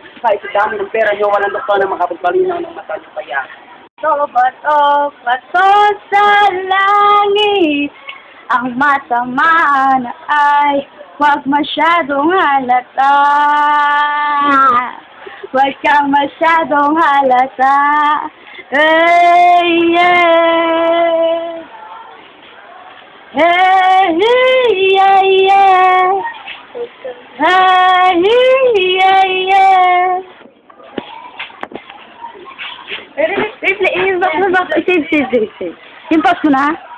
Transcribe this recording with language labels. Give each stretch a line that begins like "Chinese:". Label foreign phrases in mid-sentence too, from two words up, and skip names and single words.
Filipino: Kahit sa dami ng pera nyo walang doktor na makapagpalinaw ng mata nyo kaya. Bato sa langit. Ang matamaan ay huwag masyadong halata. Huwag kang masyadong halata.
English: Hey, yeah. Hey, yeah, yeah. Hey, yeah, yeah.
Filipino: Save. Yung pause ko na.